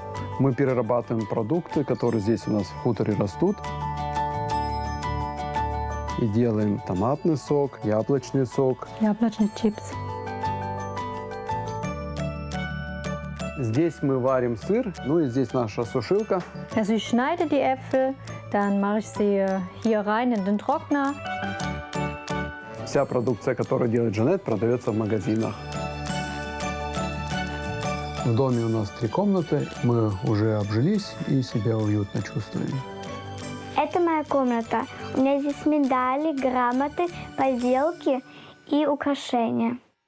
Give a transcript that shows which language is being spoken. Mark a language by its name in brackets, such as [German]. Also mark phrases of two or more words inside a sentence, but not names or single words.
[Russian] Мы перерабатываем продукты, которые здесь у нас в хуторе растут. И делаем томатный сок, яблочный сок. Яблочный чипс. Здесь мы варим сыр, ну и здесь наша сушилка. [German] Also ich schneide die Äpfel, dann mache ich sie hier rein in den Trockner. [Russian] Вся продукция, которую делает Жанет, продается в магазинах. В доме у нас 3 комнаты, мы уже обжились и себя уютно чувствуем. Это моя комната. У меня здесь медали, грамоты, поделки и украшения.